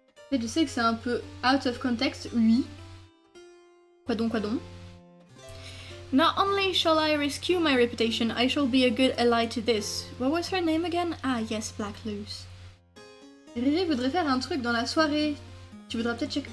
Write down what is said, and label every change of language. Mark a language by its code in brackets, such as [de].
[fr] Mais je sais que c'est un peu [en] out of context, [fr] oui. Quoi donc, quoi donc? [en] Not only shall I rescue my reputation, I shall be a good ally to this. What was her name again? Ah yes, Black Luce. [fr] Riri voudrait faire un truc dans la soirée. Tu voudras peut-être checker...